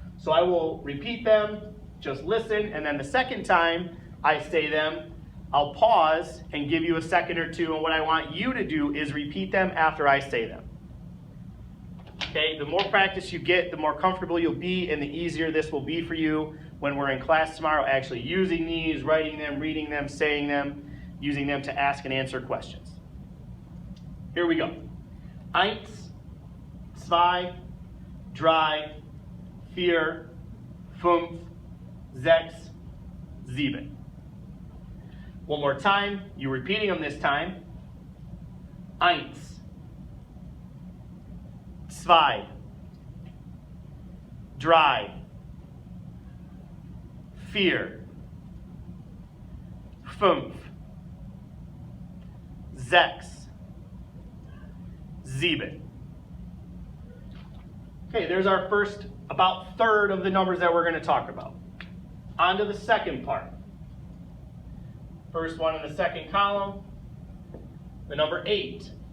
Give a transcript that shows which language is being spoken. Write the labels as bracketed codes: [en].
[en] So I will repeat them, just listen, and then the second time I say them, I'll pause and give you a second or two, and what I want you to do is repeat them after I say them. Okay? The more practice you get, the more comfortable you'll be, and the easier this will be for you when we're in class tomorrow, actually using these, writing them, reading them, saying them, using them to ask and answer questions. Here we go. [de] Eins, zwei, drei, vier, fünf, sechs, sieben. [en] One more time, you're repeating them this time. [de] Eins, zwei, drei, vier, fünf, sechs, sieben. [en] Okay, there's our first about third of the numbers that we're going to talk about. On to the second part. First one in the second column, the number 8.